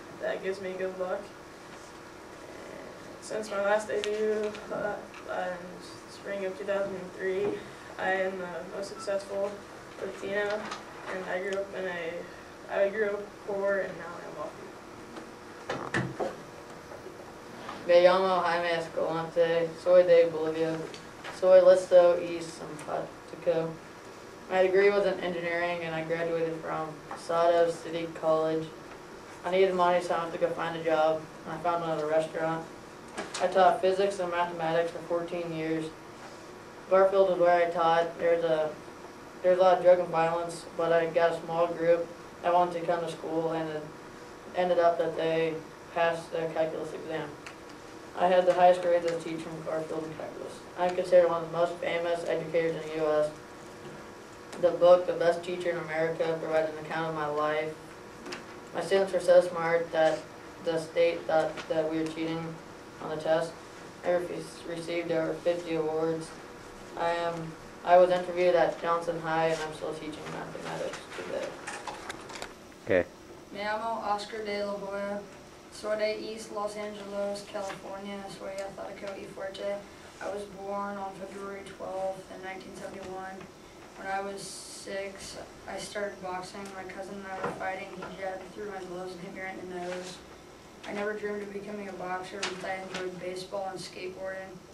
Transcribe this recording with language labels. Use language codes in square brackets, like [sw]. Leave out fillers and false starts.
[en] That gives me good luck. Since my last debut in spring of 2003, I am the most successful Latina, and I grew up poor, and now I'm wealthy. [es] Me llamo Jaime Escalante, soy de Bolivia, soy listo y simpático. [en] My degree was in engineering, and I graduated from Sada City College. I needed money, so I went to go find a job, and I found one at a restaurant. I taught physics and mathematics for 14 years. Garfield is where I taught. There's a lot of drug and violence, but I got a small group that wanted to come to school, and it ended up that they passed their calculus exam. I had the highest grades as a teacher in Garfield and calculus. I'm considered one of the most famous educators in the U.S. The book, The Best Teacher in America, provides an account of my life. My students were so smart that the state thought that we were cheating on the test. I received over 50 awards. I was interviewed at Johnson High, and I'm still teaching mathematics today. Okay. [es] Me llamo Oscar de la Hoya. Soy de East Los Angeles, California. Soy atlético y fuerte. [en] I was born on February 12th in 1971. When I was 6, I started boxing. My cousin and I were fighting. He jabbed through my gloves and hit me right in the nose. I never dreamed of becoming a boxer, but I enjoyed baseball and skateboarding.